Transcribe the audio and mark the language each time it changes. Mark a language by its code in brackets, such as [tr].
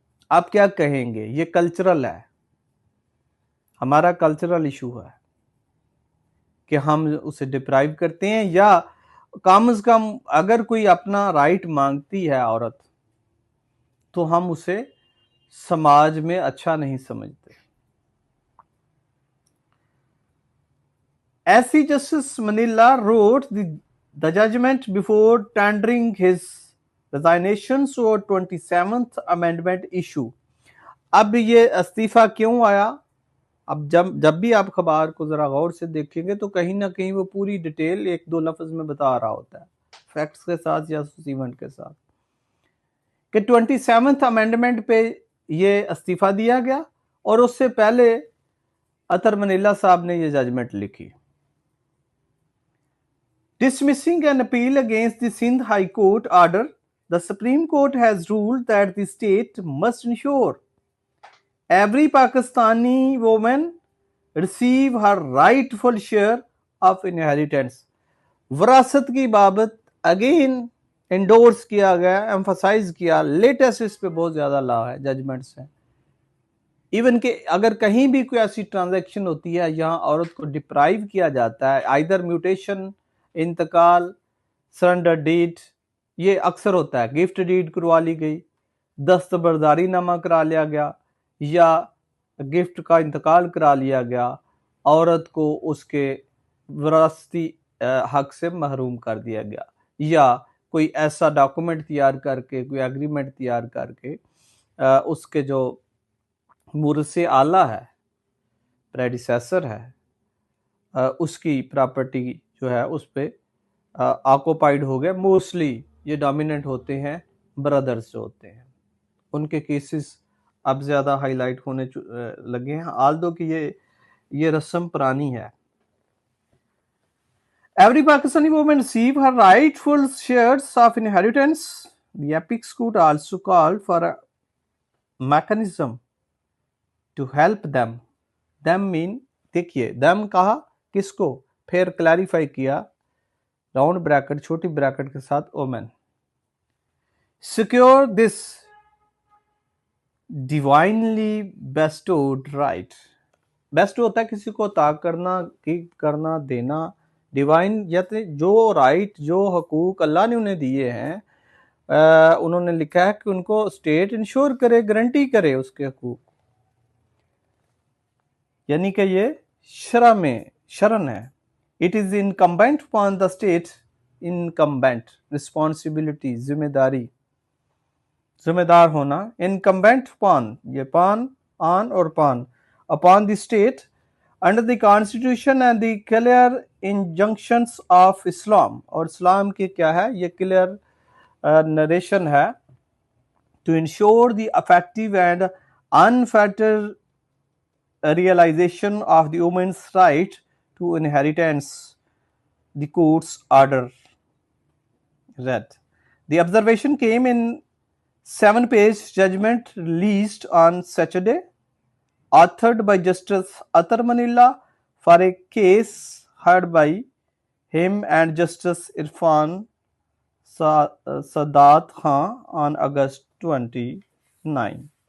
[ur] آپ کیا کہیں گے؟ یہ کلچرل ہے، ہمارا کلچرل ایشو ہے کہ ہم اسے ڈپرائیو کرتے ہیں، یا کم از کم اگر کوئی اپنا رائٹ مانگتی ہے عورت تو ہم اسے سماج میں اچھا نہیں سمجھتے. [en] ایسی جسٹس منیلا wrote the judgment before tendering his resignation or 27th amendment issue. [ur] اب یہ استعفیٰ کیوں آیا؟ اب جب بھی آپ خبر کو ذرا غور سے دیکھیں گے تو کہیں نہ کہیں وہ پوری ڈیٹیل ایک دو لفظ میں بتا رہا ہوتا ہے، فیکٹس کے ساتھ یا ایونٹ کے ساتھ، کہ 27th امینڈمنٹ پہ یہ استعفیٰ دیا گیا، اور اس سے پہلے عطر منیلا صاحب نے یہ ججمنٹ لکھی. [en] Dismissing an appeal against the Sindh High Court order, the Supreme Court has ruled that the state must ensure every Pakistani woman receive her rightful share of inheritance. [ur] وراثت کی بابت اگین انڈورس کیا گیا، emphasize کیا، latest اس پہ بہت زیادہ لا ہے ججمنٹس ہیں. ایون کہ اگر کہیں بھی کوئی ایسی ٹرانزیکشن ہوتی ہے یہاں عورت کو ڈپرائیو کیا جاتا ہے، آئیدر میوٹیشن، انتقال، سرنڈر ڈیڈ، یہ اکثر ہوتا ہے، گفٹ ڈیڈ کروا لی گئی، دستبرداری نامہ کرا لیا گیا، یا گفٹ کا انتقال کرا لیا گیا، عورت کو اس کے وراثتی حق سے محروم کر دیا گیا، یا کوئی ایسا ڈاکومنٹ تیار کر کے، کوئی ایگریمنٹ تیار کر کے اس کے جو مورث اعلیٰ ہے، پریڈیسیسر ہے، اس کی پراپرٹی جو ہے اس پہ آکوپائیڈ ہو گیا. موسٹلی یہ ڈومیننٹ ہوتے ہیں برادرز جو ہوتے ہیں، ان کے کیسز اب زیادہ ہائی لائٹ ہونے لگے ہیں، آلدو کہ یہ رسم پرانی ہے. [en] Every Pakistani woman receive her rightful shares of inheritance. The apex court also called for a mechanism to help them. Them mean [ur] دیکھیے them کہا کس کو، پھر کلیریفائی کیا راؤنڈ بریکٹ چھوٹی بریکٹ کے ساتھ women. [en] Secure this divinely bestowed right. [ur] Best ہوتا ہے کسی کو عطا کرنا، گیو کرنا، دینا. ڈیوائن جو رائٹ، جو حقوق اللہ نے انہیں دیے ہیں، انہوں نے لکھا ہے کہ ان کو اسٹیٹ انشور کرے، گارنٹی کرے اس کے حقوق، یعنی کہ یہ شرع میں شرن ہے. [en] it is incumbent upon the state، incumbent responsibility, [ur] ذمہ داری، ذمہ دار ہونا. [en] incumbent upon، [ur] یہ پان، آن اور پان، [en] upon the state under the constitution and the clear injunctions of Islam. [ur] اور اسلام کی کیا ہے؟ یہ کلیئر نریشن ہے. [en] to ensure the effective and unfettered realization of the woman's right to inheritance, the court's order read. The observation came in 7-page judgment released on Saturday, authored by Justice Atar Manila for a case heard by him and Justice Irfan Sadat Khan on August 29.